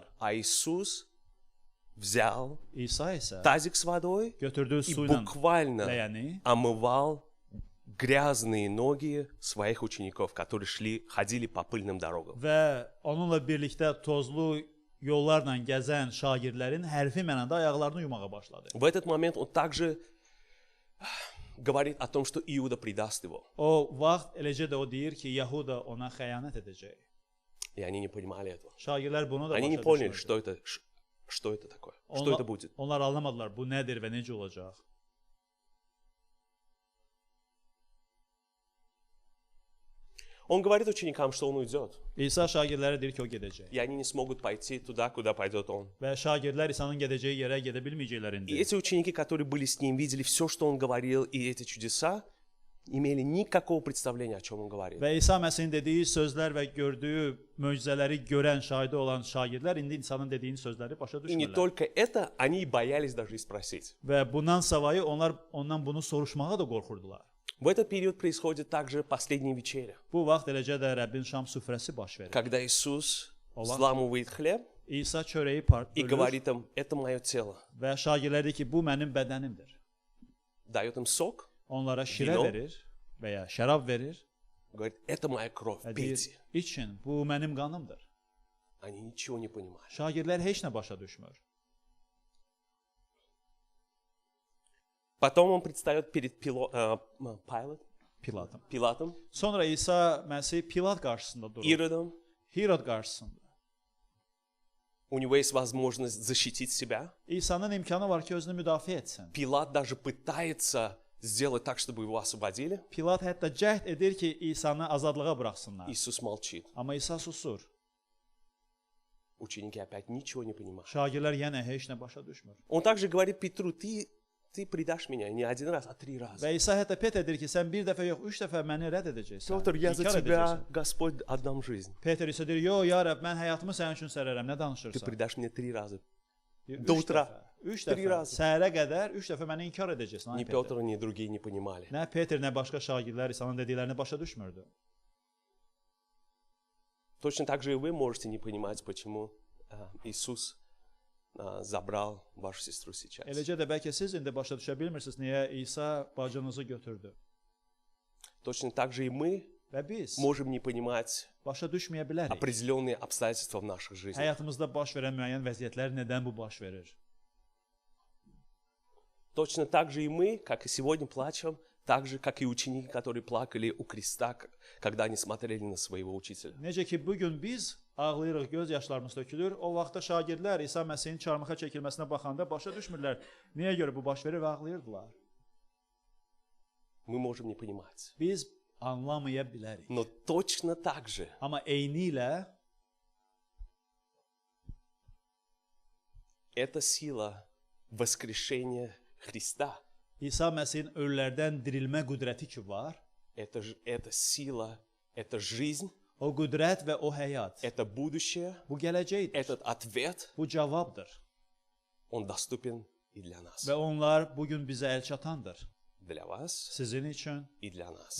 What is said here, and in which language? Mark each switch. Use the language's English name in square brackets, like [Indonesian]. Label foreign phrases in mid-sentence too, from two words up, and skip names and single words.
[Russian] А Иисус взял [Azerbaijani] İsa isə [Russian] тазик с водой [Azerbaijani] götürdüyü [Russian] и [Azerbaijani] su ilə [Russian] буквально [Azerbaijani] ləyəni [Russian] омывал грязные ноги своих учеников, которые ходили по пыльным дорогам. [Azerbaijani] və onunla birlikdə tozlu yollarla gəzən şagirdlərin hərfi mənada ayaqlarını yumağa başladı. [Russian] В этот момент он также говорит о том, что Иуда предаст его. [Azerbaijani] O vaxt eləcə də o deyir ki, Yahuda ona xəyanət edəcək. [Russian] И они не понимали этого. [Azerbaijani] Şagirdlər bunu da [Russian] Они не [Azerbaijani] başa [Russian] поняли, [Azerbaijani] düşmürdü. [Russian] что это такое, что это будет. [Azerbaijani] Onlar anlamadılar bu nədir və necə olacaq. [Russian] Он говорит ученикам, что он уйдет, [Azerbaijani] İsa şagirdlərə deyir ki, o gedəcək. [Russian] и они не смогут пойти туда, куда пойдет он. [Azerbaijani] Və şagirdlər İsa'nın gedəcəyi yerə gedə bilməyəcəklər [Russian] И [Azerbaijani] indi. [Russian] эти ученики, которые были с ним, видели все, что он говорил, и эти чудеса, имели никакого представления, о чем он говорил. [Azerbaijani] Və İsa Məsihin dediyi sözlər və gördüyü möcüzələri görən, şahidi olan şagirdlər indi insanın dediyini sözləri başa [Russian] И не [Azerbaijani] düşmürlər. [Russian] только это, они боялись даже и спросить. [Azerbaijani] Və bundan savayı onlar ondan bunu soruşmağa da qorxurdular. [Russian] В этот период происходит также последняя вечеря, [Azerbaijani] Bu vaxt eləcə də Rəbbin şam süfrəsi baş verir. [Russian] когда Иисус [Azerbaijani] Allah. [Russian] взламывает хлеб [Azerbaijani] İsa çörəyi [Russian] и [Azerbaijani] bölür [Russian] говорит им, это мое тело. [Azerbaijani] və şagirdlər deyir ki, bu mənim bədənimdir. [Russian] Дает им сок, [Azerbaijani] Onlara şirə [Russian] Vino. [Azerbaijani] verir və ya şərab verir [Russian] говорит, это моя кровь, [Azerbaijani] və deyir, [Russian] пейте. [Azerbaijani] için, bu mənim qanımdır. [Russian] Они ничего не понимают. [Azerbaijani] Şagirdlər heç nə başa düşmür. [Russian] Потом он предстает перед Пилатом, [Azerbaijani] Sonra İsa Məsih Pilat qarşısında durur. [Russian] Иродом. [Azerbaijani] Hirod qarşısında. [Russian] У него есть возможность защитить себя. [Azerbaijani] İsa'nın imkanı var ki, özünü müdafiə etsin. [Russian] Пилат даже пытается сделать так, чтобы его освободили. [Azerbaijani] Pilat hətta cəhd edir ki, İsa'nı azadlığa buraxsınlar. [Russian] Иисус молчит. [Azerbaijani] Amma İsa susur. [Russian] Ученики опять ничего не понимают. [Azerbaijani] Şagirdlər yenə heç nə başa düşmür. [Russian] Он также говорит Петру, ты ты предашь меня не один раз, а 3 раза. [Azerbaijani] Və İsa hətta Peter deyir ki, sən bir dəfə yox, 3 dəfə məni rədd edəcəksən. [Russian] Петр, я за [Azerbaijani] inkar [Russian] тебя, [Azerbaijani] edəcəksən. [Russian] Господь, отдам жизнь. [Azerbaijani] Peter isə deyir, yox, ya Rəbb, mən həyatımı sənin üçün sərərəm, nə [Russian] Ты [Azerbaijani] danışırsan? [Russian] предашь меня 3 раза. [Azerbaijani] Deyir, [Russian] Do [Azerbaijani] üç [Russian] utра. [Azerbaijani] dəfə, 3 [Russian] Три [Azerbaijani] dəfə, [Russian] razа. [Azerbaijani] səhərə qədər 3 dəfə məni inkar edəcəksən. [Russian] Ни [Azerbaijani] Ay Peter. [Russian] Петр, ни другие не понимали. [Azerbaijani] Nə Peter, nə başqa şagirdlər İsa'nın dediklərini başa düşmürdü. [Russian] Точно так же и вы можете не понимать, почему Иисус забрал вашу сестру сейчас. [Azerbaijani] Eləcə də bəlkə siz indi başa düşə bilmirsiniz niyə İsa bacınızı götürdü. [Russian] Точно так же и мы [Azerbaijani] Və biz [Russian] можем не понимать [Azerbaijani] başa düşməyə bilərik. [Russian] определенные обстоятельства в наших жизнях. [Azerbaijani] Həyatımızda baş verən müəyyən vəziyyətlər nədən bu baş verir? Точно так же и мы, как и сегодня, плачем, так же, как и ученики, которые плакали у креста, когда они смотрели на своего учителя. Necə ki bu gün biz ağlayırıq, göz yaşlarımız tökülür. O vaxtda şagirdlər İsa Məsihin çarmıxa çəkilməsinə baxanda başa düşmürlər. Niyə görə bu baş verir və ağlayırdılar? [Russian] Мы можем не понимать. [Azerbaijani] Biz anlamaya bilərik. [Russian] Но точно так же [Azerbaijani] Amma eyni ilə [Russian] эта сила воскрешения Христа, [Azerbaijani] İsa Məsihin ölülərdən dirilmə qüdrəti ki var, [Russian] это сила, это жизнь, [Azerbaijani] o qüdrət və o həyat, [Russian] это будущее, [Azerbaijani] bu gələcəkdir, [Russian] этот ответ, [Azerbaijani] bu cavabdır. [Russian] он доступен и для нас. [Azerbaijani] Və onlar bu gün bizə əl çatandır. [Russian] Для вас [Azerbaijani] Sizin üçün [Russian] и для нас.